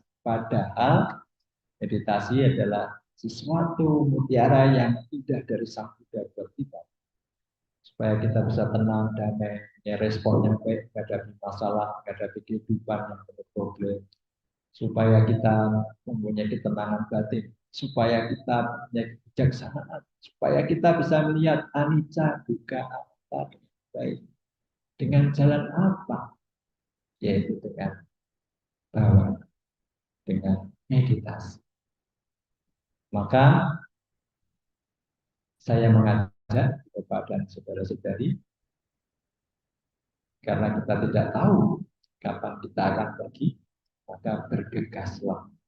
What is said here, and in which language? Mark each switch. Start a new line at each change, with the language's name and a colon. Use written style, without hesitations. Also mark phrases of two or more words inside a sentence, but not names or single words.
Indonesian: Padahal meditasi adalah sesuatu mutiara yang indah dari Sang Buddha buat kita. Supaya kita bisa tenang, damai, punya respon yang baik menghadapi masalah, menghadapi kehidupan yang penuh problem. Supaya kita mempunyai ketenangan batin, supaya kita punya kebijaksanaan, supaya kita bisa melihat
Pali: anicca, dukkha, anatta
Indonesian: dengan baik. Dengan jalan apa? Yaitu dengan bahwa dengan meditasi. Maka saya mengajak kepada saudara-saudari, karena kita tidak tahu kapan kita akan pergi, maka bergegaslah.